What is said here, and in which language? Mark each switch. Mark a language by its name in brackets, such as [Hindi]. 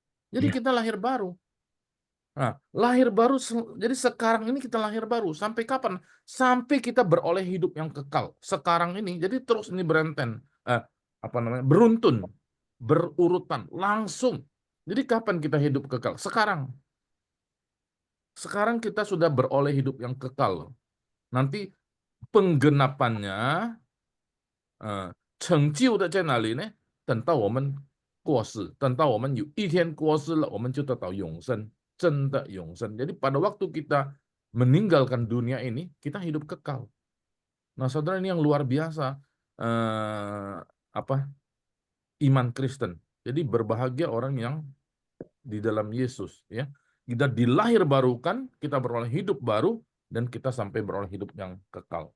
[Indonesian] Jadi kita lahir baru. Nah, lahir baru, jadi sekarang ini kita lahir baru. Sampai kapan? Sampai kita beroleh hidup yang kekal. Sekarang ini, jadi terus ini berenten, beruntun, berurutan, langsung. Jadi kapan kita hidup kekal? Sekarang. Sekarang kita sudah beroleh hidup yang kekal. Nanti penggenapannya, [Chinese] 成就的在哪里呢？等到我们过世，等到我们有一天过世了，我们就得到永生。真的永生. [Indonesian] Jadi pada waktu kita meninggalkan dunia ini, kita hidup kekal. Nah, saudara, ini yang luar biasa iman Kristen. Jadi berbahagia orang yang di dalam Yesus, ya. Kita dilahir barukan, kita beroleh hidup baru, dan kita sampai beroleh hidup yang kekal.